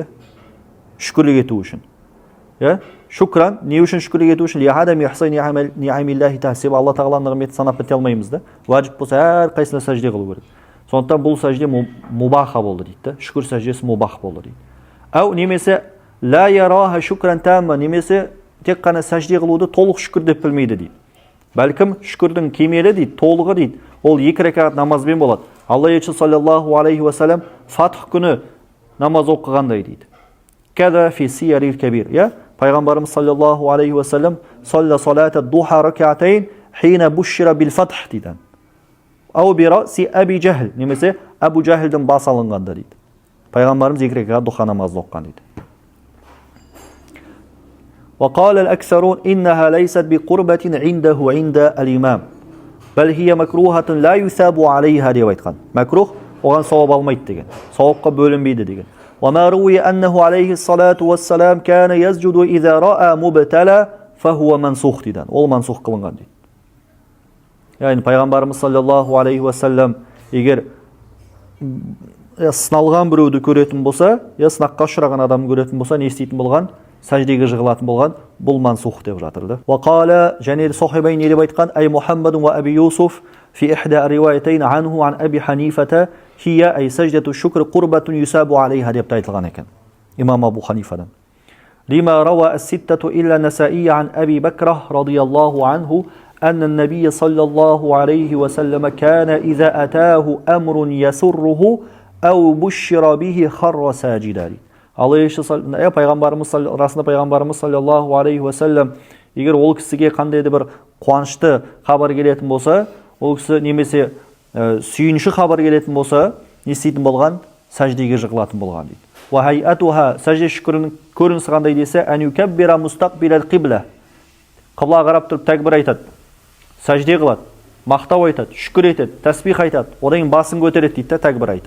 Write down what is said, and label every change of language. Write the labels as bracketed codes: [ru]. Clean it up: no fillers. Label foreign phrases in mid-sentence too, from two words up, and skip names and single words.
[kk] Шүкірлік ету үшін. Шукран, не үшін шүкірлік ету үшін? [ar] لعدم إحصاء نعم الله تحسيب. [kk] Алла тағаланың нығметін санап біте алмаймыз да. Уәжіп болса әр қайсына сәжде қылу керек. Сондықтан бұл сәжде мубаха болды дейді. Шүкір сәждесі мубах болды дейді. [ar] Ау немесе لا يراها شكرا تاما, [kk] немесе тек қана сәжде қылуды толық шүкір деп білмейді дейді. Бәлкім шүкірдің кемелі дейді, толығы дейді. Ол 2 ракат намазбен болады. Алла елшісі [ar] صلى الله عليه وسلم [kk] фатх күні намаз оқығандай дейді. [ar] كذا في السير الكبير. Пайғамбарымыз صلى الله عليه وسلم صلى صلاة الضحى ركعتين حين بشر بالفتح дейді. أو برأس أبي جهل, [kk] немесе Абу Джахлдың бас алынғанда дейді. Пайғамбарымыз 2 ракат духа намазды оққан дейді. [ar] وقال الأكثرون إنها ليست بقربة عنده عند الإمام بل هي مكروهة لا يثاب عليها [kk] деп айтқан. Макрух оған сауап алмайды деген. Сауапқа бөлінбейді деген. [ar] وما روي أنه عليه الصلاة والسلام كان يسجد إذا رأى مبتلى فهو منسوخ дейді. [kk] Ол мансух қылынған дейді. Яғни пайғамбарымыз [ar] صلى الله عليه وسلم [kk] егер сыналған біреуді көретін болса, сынаққа ұшыраған адамды көретін болса, не істейтін болған? Сәждеге жығылатын болған, бұл мансух деп жатырды. Вақала, және сахибайн не деп айтқан? [ar] أي محمد وأبو يوسف في إحدى الروايتين عنه عن أبي حنيفة هي أي سجدة الشكر قربة يثاب عليها [kk] деп айтылған екен. [ar] Имам Абу Ханифадан. لما روى الستة إلا النسائي عن أبي بكرة رضي الله عنه أن النبي صلى الله عليه وسلم كان إذا أتاه أمر يسره أو بشر به خر ساجدا. [kk] Расында пайғамбарымыз [ar] صلى الله عليه وسلم [kk] егер ол кісіге қандай бір қуанышты хабар келетін болса, ол кісі немесе сүйінші хабар келетін болса, не істейтін болған? Сәждеге жығылатын болған дейді. [ar] وهيئتها, [kk] сәжде шүкірінің көрінісі қандай десе, [ar] أن يكبر مستقبل القبلة. [kk] Қыбла қарап тұрып тәкбір айтады. Сәжде қылады, мақтау айтады, шүкір етеді, тәсбих айтады, одан кейін басын көтереді дейді, тәкбір айтып.